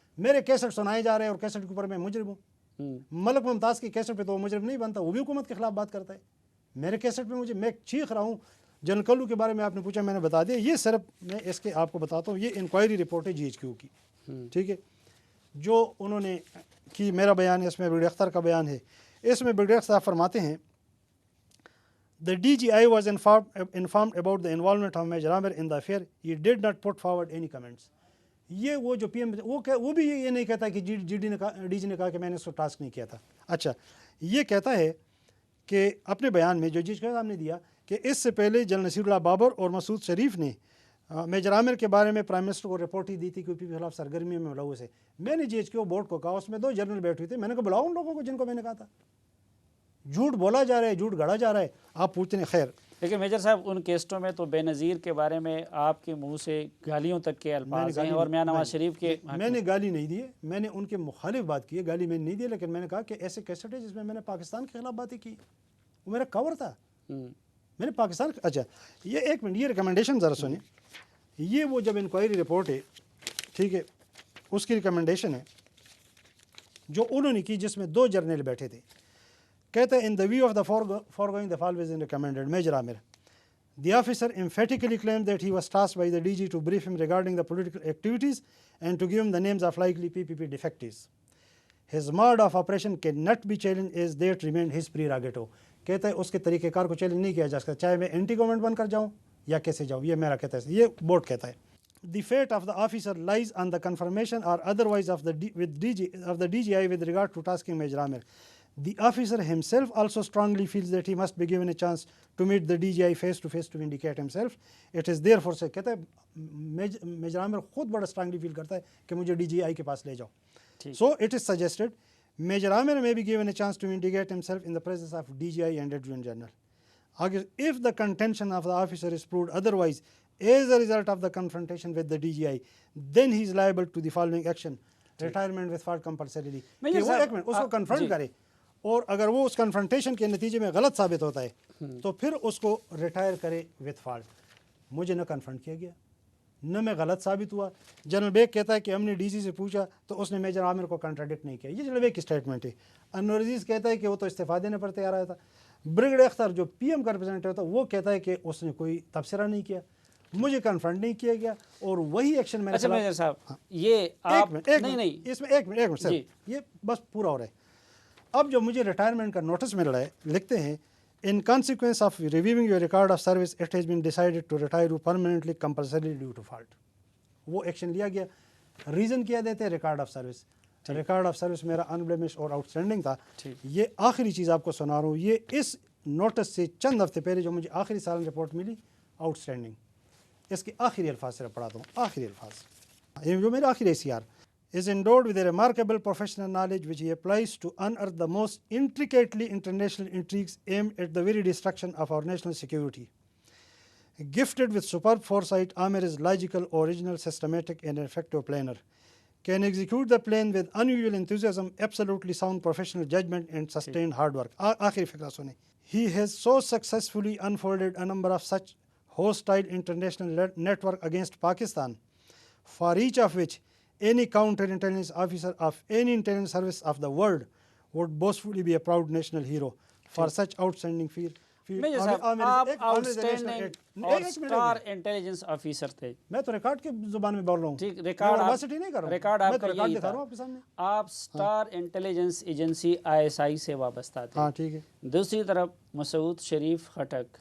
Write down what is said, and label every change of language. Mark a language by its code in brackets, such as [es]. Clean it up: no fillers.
[ur] میرے کیسٹ سنائے جا رہے ہیں اور کیسٹ کے اوپر میں مجرم ہوں. ملک ممتاز کی کیسٹ پہ تو وہ مجرم نہیں بنتا، وہ بھی حکومت کے خلاف بات کرتا ہے. میرے کیسٹ پہ میں چیخ رہا ہوں. جنرل کلو کے بارے میں آپ نے پوچھا، میں نے بتا دیا. یہ صرف میں اس کے آپ کو بتاتا ہوں، یہ انکوائری رپورٹ ہے GHQ کی، ٹھیک ہے، جو انہوں نے کی. میرا بیان ہے، اس میں بریگیڈیئر اختر کا بیان ہے. اس میں بریگیڈیئر صاحب فرماتے ہیں [en] The DGI was informed about the involvement of Major Amir in the affair. He did not put forward any comments. [ur] یہ وہ جو PM وہ بھی یہ نہیں کہتا کہ DG نے کہا کہ میں نے اس کو ٹاسک نہیں کیا تھا. اچھا، یہ کہتا ہے کہ اپنے بیان میں جو جج صاحب نے دیا کہ اس سے پہلے جنرل نصیر اللہ بابر اور مسعود شریف نے میجر عامر کے بارے میں پرائم منسٹر کو رپورٹ ہی دی تھی کہ پی کے خلاف سرگرمی میں ملوث ہے. میں نے GHQ بورڈ کو کہا، اس میں 2 جنرل بیٹھے ہوئے تھے، میں نے کہا بلاؤ ان لوگوں کو جن کو میں نے کہا تھا. جھوٹ بولا جا رہا ہے، جھوٹ گڑا جا رہا ہے. آپ پوچھتے ہیں خیر. لیکن میجر صاحب ان کیسٹوں میں تو بے نظیر کے بارے میں آپ کے منہ سے گالیوں تک کے الفاظ ہیں، اور میاں نواز شریف کے میں نے گالی نہیں دی ہے، میں نے ان کے مخالف بات کی ہے. گالی میں نے نہیں دی، لیکن میں نے کہا کہ ایسے کیسٹ ہے جس میں نے پاکستان کے خلاف باتیں کی، وہ میرا کور تھا. میں نے پاکستان. اچھا یہ 1 منٹ، یہ ریکمنڈیشن ذرا سنیں. یہ وہ جب انکوائری رپورٹ ہے، ٹھیک ہے، اس کی ریکمنڈیشن ہے جو انہوں نے کی، جس میں 2 جرنیل بیٹھے تھے. کہتا ہے [en] in the view of the foregoing the following is recommended. Major Amir, the officer emphatically claimed that he was tasked by the DG to brief him regarding the political activities and to give him the names of likely PPP defectees. His mode of operation cannot be challenged as that remained his prerogative. [ur] کہتا ہے اس کے طریقہ کار کو challenge نہیں کیا جا سکتا، چاہے میں اینٹی گورنمنٹ بن کر جاؤں یا کیسے جاؤں. یہ میرا کہتا ہے، یہ بورڈ کہتا ہے. [en] The fate of the officer lies on the confirmation or otherwise of the DGI with regard to tasking Major Amir. The officer himself also strongly feels that he must be given a chance to meet the DGI face to face to vindicate himself. It is therefore say [ur] کہتا ہے major عامر خود بڑا strongly فیل کرتا ہے کہ مجھے DGI کے پاس لے جاؤ. [en] So it is suggested Major Amir may be given a chance to vindicate himself in the presence of DGI and Adjutant General. If the contention of the officer is proved otherwise as a result of the confrontation with the DGI, then he is liable to the following action: retirement with fault compulsorily. [ur] کہ وہ 1 minute اس کو confront کرے، اور اگر وہ اس confrontation کے نتیجے میں غلط ثابت ہوتا ہے تو پھر اس کو ریٹائر کرے وتھ فالٹ. مجھے نہ کنفرنٹ کیا گیا، نہ میں غلط ثابت ہوا. جنرل بیگ کہتا ہے کہ ہم نے DG سے پوچھا تو اس نے میجر عامر کو کنٹراڈکٹ نہیں کیا. یہ جنرل بیگ کی اسٹیٹمنٹ ہے. انور عزیز کہتا ہے کہ وہ تو استعفیٰ دینے پر تیار آیا تھا. بریگیڈیئر اختر جو PM کا ریپرزینٹیو تھا وہ کہتا ہے کہ اس نے کوئی تبصرہ نہیں کیا، مجھے کنفرنٹ نہیں کیا گیا، اور وہی ایکشن میں نے. اچھا میجر صاحب یہ آپ نہیں اس میں ایک منٹ سر، یہ بس پورا ہو رہا ہے. اب جو مجھے ریٹائرمنٹ کا نوٹس مل رہا ہے، لکھتے ہیں [en] in consequence of reviewing your record of service it has been decided to retire you permanently compulsorily due to fault. [ur] وہ ایکشن لیا گیا. ریزن کیا دیتے ہیں؟ Record of service. Record of service میرا انبلیمش اور آؤٹ اسٹینڈنگ تھا. یہ آخری چیز آپ کو سنا رہا ہوں، یہ اس نوٹس سے چند ہفتے پہلے جو مجھے آخری سال رپورٹ ملی آؤٹ اسٹینڈنگ، اس کے آخری الفاظ صرف پڑھاتا ہوں. آخری الفاظ، یہ جو میرا آخری [en] SCR is endowed with a remarkable professional knowledge which he applies to unearth the most intricately international intrigues aimed at the very destruction of our national security. Gifted with superb foresight, Amir is logical, original, systematic and effective planner. Can execute the plan with unusual enthusiasm, absolutely sound professional judgment and sustained hard work. [ur] آخری فقرہ سنیں. [en] He has so successfully unfolded a number of such hostile international network against Pakistan, for each of which any counter-intelligence officer of any intelligence service of the world would boastfully be a proud national hero for such outstanding field. [ur] Major صاحب آپ out standing اور star intelligence officer تھے. میں تو record کی زبان میں بول رہا ہوں. ٹھیک, ریکارڈ نہیں کر رہا ہوں, ریکارڈ آپ کا یہی تھا. آپ ہاں. اسٹار انٹیلیجنس ایجنسی ISI سے وابستہ تھے. ہاں ٹھیک ہے. دوسری طرف مسعود شریف خٹک,